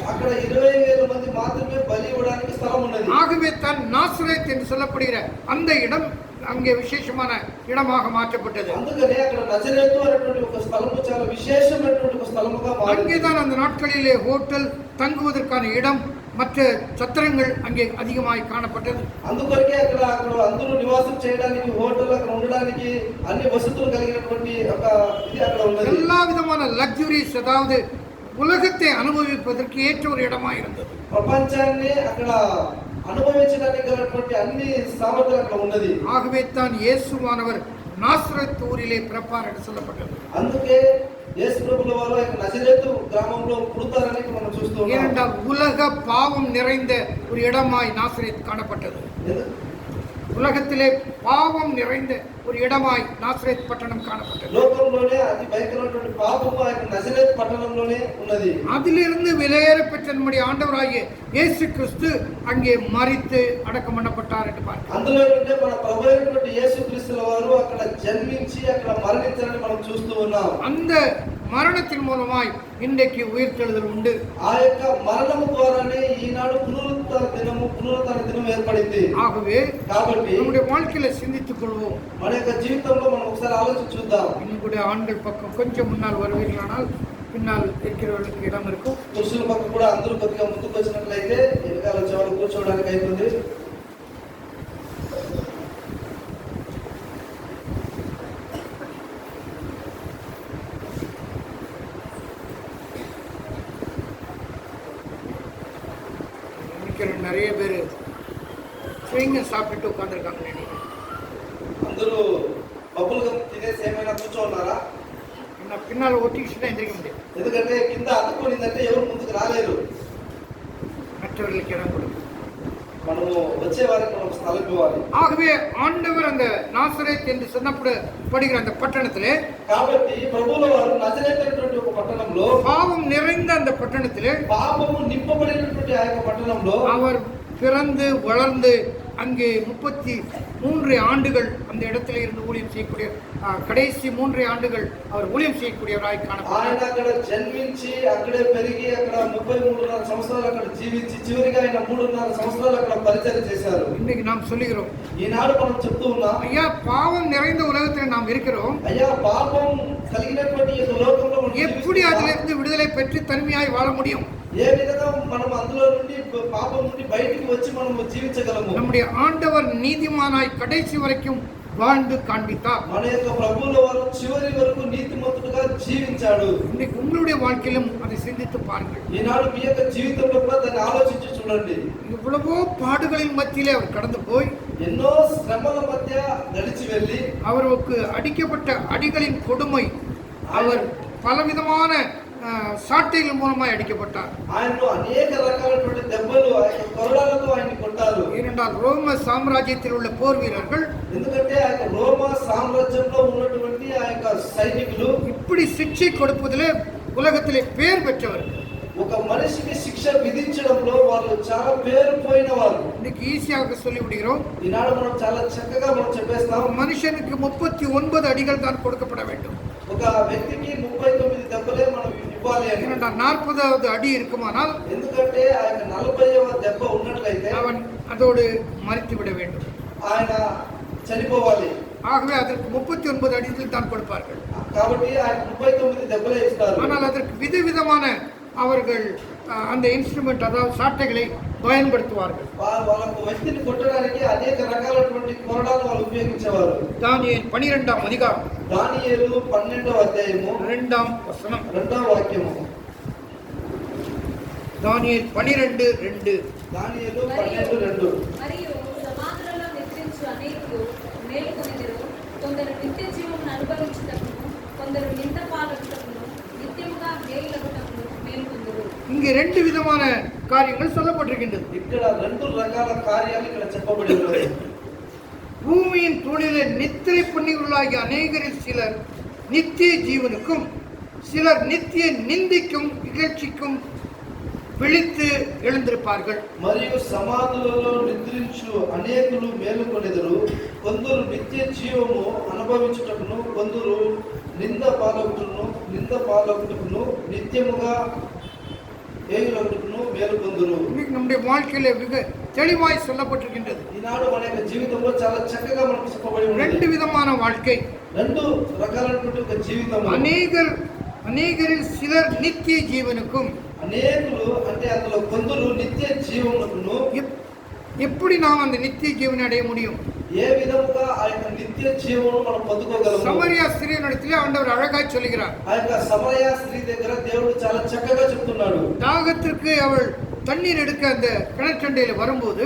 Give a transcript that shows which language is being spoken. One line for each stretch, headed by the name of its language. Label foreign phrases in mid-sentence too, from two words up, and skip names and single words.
Telugu: అక్కడ 20,000 మంది మాత్రమే బలి ఇవ్వడానికి స్థలం ఉన్నది.
Tamil: ஆகவே தான் நாசரேத் என்று சொல்லப்படுகிற அந்த இடம் அங்கே விசேஷமான இடமாக மாற்றப்பட்டது.
Telugu: అందుకనే అక్కడ నజరేతు అనేటువంటి ఒక స్థలము చాలా విశేషమైనటువంటి ఒక స్థలముగా మారింది.
Tamil: அங்கேதான் அந்த நாட்களிலே ஹோட்டல் தங்குவதற்கான இடம் மற்ற சத்திரங்கள் அங்கே அதிகமாய் காணப்பட்டது.
Telugu: అందుకొరకే అక్కడ అందరూ నివాసం చేయడానికి హోటల్ అక్కడ ఉండడానికి అన్ని వసతులు కలిగినటువంటి ఒక ఇది అక్కడ ఉన్నది.
Tamil: எல்லா விதமான லக்ஸுரிஸ், அதாவது உலகத்தை அனுபவிப்பதற்கு ஏற்ற ஒரு இடமா இருந்தது.
Telugu: ప్రపంచాన్ని అక్కడ అనుభవించడానికి గలటువంటి అన్ని సామర్థ్యాలు అక్కడ ఉన్నది.
Tamil: ஆகவே தான் இயேசுவானவர் நாசரேத் ஊரிலே பிறப்பார் என்று சொல்லப்பட்டது.
Telugu: అందుకే యేసు ప్రభుల వారు ఆ నజరేతు గ్రామంలో పుడతారని మనం చూస్తూ ఉన్నాం.
Tamil: ஏனென்றால் உலக பாவம் நிறைந்த ஒரு இடமாய் நாசரேத் காணப்பட்டது. உலகத்திலே பாவம் நிறைந்த ஒரு இடமாய் நாசரேத் பட்டணம் காணப்பட்டது.
Telugu: లోకంలోనే అతి భయంకరమైనటువంటి పాపము ఆ నజరేతు పట్టణంలోనే ఉన్నది.
Tamil: அதிலிருந்து வெளியேற பெற்ற நம்முடைய ஆண்டவராகிய இயேசு கிறிஸ்து அங்கே மரித்து அடக்கம் பண்ணப்பட்டார் என்று பார்க்கிறோம்.
Telugu: అందులో నుండే మన ప్రభువైనటువంటి యేసుక్రీస్తుల వారు అక్కడ జన్మించి అక్కడ మరణించారని మనం చూస్తూ ఉన్నాం.
Tamil: அந்த மரணத்தின் மூலமாய் இன்றைக்கு உயிர்த்தெழுதல் உண்டு.
Telugu: ఆ యొక్క మరణము ద్వారానే ఈనాడు పునరుత్థాన దినం ఏర్పడింది.
Tamil: ஆகவே
Telugu: కాబట్టి
Tamil: நம்முடைய வாழ்க்கையில சிந்தித்துக் கொள்வோம்.
Telugu: మన యొక్క జీవితంలో మనం ఒకసారి ఆలోచించి చూద్దాం.
Tamil: இன்னும் கூட ஆண்கள் பக்கம் கொஞ்சம் முன்னால் வருவீர்களானால் பின்னால் இருக்கிறவர்களுக்கு இடம் இருக்கும்.
Telugu: పురుషుల పక్క కూడా అందరూ కొద్దిగా ముందుకు వచ్చినట్లయితే వెనకాల వచ్చేవాళ్ళు కూర్చోవడానికి అవుతుంది.
Tamil: நிறைய பேர் ஸ்வீங்க சாப்பிட்டு உட்காந்துருக்காங்க.
Telugu: అందరూ
English: bubble gum
Telugu: తినేసి ఏమైనా కూర్చోన్నారా?
Tamil: பின்னால் ஒட்டிக்கிச்சுன்னா எந்திரிக்க முடியாது.
Telugu: ఎందుకంటే కింద అతుక్కొనిందంటే ఎవరు ముందుకు రాలేరు.
Tamil: மற்றவர்களுக்கு இடம் கொடுக்கும்.
Telugu: మనము వచ్చే వారికి మనం స్థలం ఇవ్వాలి.
Tamil: ஆகவே ஆண்டவர் அந்த நாசரேத் என்று சொல்லப்படுகிற அந்த பட்டணத்திலே,
Telugu: కాబట్టి ప్రభువుల వారు నజరేతు అనేటువంటి ఒక పట్టణంలో,
Tamil: பாவம் நிறைந்த அந்த பட்டணத்திலே,
Telugu: పాపము నింపబడినటువంటి ఆ యొక్క పట్టణంలో
Tamil: அவர் பிறந்து வளர்ந்து அங்கே 33 ஆண்டுகள் அந்த இடத்துல இருந்து ஊழியம் செய்யக்கூடிய கடைசி 3 ஆண்டுகள் அவர் ஊழியம் செய்யக்கூடியவராய் காணப்பட்டார்.
Telugu: ఆయన అక్కడ జన్మించి అక్కడే పెరిగి అక్కడ 33.5 సంవత్సరాలు అక్కడ జీవించి చివరిగా ఆయన 3.5 సంవత్సరాలు అక్కడ పరిచర్య చేశారు.
Tamil: இன்னைக்கு நாம் சொல்லுகிறோம்,
Telugu: ఈనాడు మనం చెప్తూ ఉన్నాం,
Tamil: ஐயா பாவம் நிறைந்த உலகத்தில் நாம் இருக்கிறோம்,
Telugu: అయ్యా పాపం కలిగినటువంటి ఈ లోకంలో మనం
Tamil: எப்படி அதிலிருந்து விடுதலை பெற்று தனிமையாய் வாழ முடியும்?
Telugu: ఏ విధంగా మనం అందులో నుండి పాపం నుండి బయటికి వచ్చి మనం జీవించగలము?
Tamil: நம்முடைய ஆண்டவர் நீதிமானாய் கடைசி வரைக்கும் வாழ்ந்து காண்பித்தார்.
Telugu: మన యొక్క ప్రభువుల వారు చివరి వరకు నీతిమంతుడుగా జీవించాడు.
Tamil: இன்னைக்கு உங்களுடைய வாழ்க்கையிலும் அதை சிந்தித்து பாருங்கள்.
Telugu: ఈనాడు మీ యొక్క జీవితంలో కూడా దాన్ని ఆలోచించి చూడండి.
Tamil: இவ்வளவோ பாடுகளின் மத்தியிலே அவர் கடந்து போய்,
Telugu: ఎన్నో శ్రమల మధ్య గడిచి వెళ్ళి,
Tamil: அவருக்கு அடிக்கப்பட்ட அடிகளின் கொடுமை, அவர் பலவிதமான சாட்டைகள் மூலமாய் அடிக்கப்பட்டார்.
Telugu: ఆయనలో అనేక రకాలైనటువంటి దెబ్బలు ఆయన కొరడాలతో ఆయన కొట్టారు.
Tamil: ஏனென்றால் ரோம சாம்ராஜ்யத்தில் உள்ள போர் வீரர்கள்,
Telugu: ఎందుకంటే ఆయన రోమా సామ్రాజ్యంలో ఉన్నటువంటి ఆ యొక్క సైనికులు
Tamil: இப்படி சிக்ஷை கொடுப்பதிலே உலகத்திலே பேர் பெற்றவர்கள்.
Telugu: ఒక మనిషికి శిక్ష విధించడంలో వాళ్ళు చాలా పేరు పోయిన వారు.
Tamil: இன்னைக்கு ஈஸியாக சொல்லி விடுகிறோம்,
Telugu: ఈనాడు మనం చాలా చక్కగా మనం చెప్పేస్తాం,
Tamil: மனுஷனுக்கு 39 அடிகள் தான் கொடுக்கப்பட வேண்டும்.
Telugu: ఒక వ్యక్తికి 39 దెబ్బలే మనం ఇవ్వాలి అని.
Tamil: ஏனென்றால் 40வது அடி இருக்குமானால்
Telugu: ఎందుకంటే ఆయన 40వ దెబ్బ ఉన్నట్లయితే
Tamil: அவன் அதோடு மறித்து விட வேண்டும்.
Telugu: ఆయన చనిపోవాలి.
Tamil: ஆகவே அதற்கு 39 அடிகள் தான் கொடுப்பார்கள்.
Telugu: కాబట్టి ఆయన 39 దెబ్బలే ఇస్తారు.
Tamil: ஆனால் அதற்கு விதவிதமான அவர்கள் அந்த இன்ஸ்ட்ருமெண்ட் அதாவது சாட்டைகளை பயன்படுத்துவார்கள்.
Telugu: వాళ్ళకు వ్యక్తిని కొట్టడానికి అనేక రకాలైనటువంటి కొరడాలు వాళ్ళు ఉపయోగించేవారు.
Tamil: தானியேல் 12ஆம் அதிகாரம்
Telugu: దానియేలు 12వ అధ్యాయము
Tamil: 2ஆம் வசனம்.
Telugu: 2వ వాక్యము.
Tamil: தானியேல் 12:2.
Telugu: దానియేలు 12:2. మరియు సమాధులలో నిద్రించు అనేకులు మేలుకొనిదరు. కొందరు నిత్య జీవమును అనుభవించుటకును, కొందరు నింద పాలకుటకును, నిత్యముగా మేలులగుటకును మేలుకొందురు.
Tamil: இங்கே 2 விதமான காரியங்கள் சொல்லப்பட்டிருக்கின்றது.
Telugu: ఇక్కడ 2 రకాల కార్యాలు ఇక్కడ చెప్పబడి ఉన్నాయి.
Tamil: பூமியின் தூணிலே நித்திரை பண்ணியுள்ளாகிய அநேகரில் சிலர் நித்திய ஜீவனுக்கும் சிலர் நித்திய நிந்திக்கும் இகழ்ச்சிக்கும் விழித்து எழுந்திருப்பார்கள்.
Telugu: మరియు సమాధులలో నిద్రించు అనేకులు మేలుకొనెదరు. కొందరు నిత్య జీవము అనుభవించుటకును, కొందరు నింద పాలకుటకును నిత్యముగా ఏగులకుటకును మేలుకొందురు.
Tamil: இன்னைக்கு நம்முடைய வாழ்க்கையில மிக தெளிவாய் சொல்லப்பட்டிருக்கின்றது.
Telugu: ఈనాడు మన యొక్క జీవితంలో చాలా చక్కగా మనకు చెప్పబడి ఉంది.
Tamil: 2 విధமான வாழ்க்கை.
Telugu: 2 రకాలైనటువంటి ఒక జీవితం.
Tamil: அநேகரில் சிலர் நித்திய ஜீவனுக்கும்,
Telugu: అనేకులు అంటే అందులో కొందరు నిత్య జీవమునకును.
Tamil: எப்படி நாம் அந்த நித்திய ஜீவனை அடைய முடியும்?
Telugu: ఏ విధముగా ఆ యొక్క నిత్య జీవమును మనం పొందుకోగలము?
Tamil: சமரியா ஸ்திரீயினிடத்திலே ஆண்டவர் அழகாய் சொல்கிறார்.
Telugu: ఆ యొక్క సమరయ స్త్రీ దగ్గర దేవుడు చాలా చక్కగా చెప్తున్నాడు.
Tamil: தாகத்திற்கு அவள் தண்ணீர் எடுக்க அந்த கிணற்றண்டையில வரும்போது,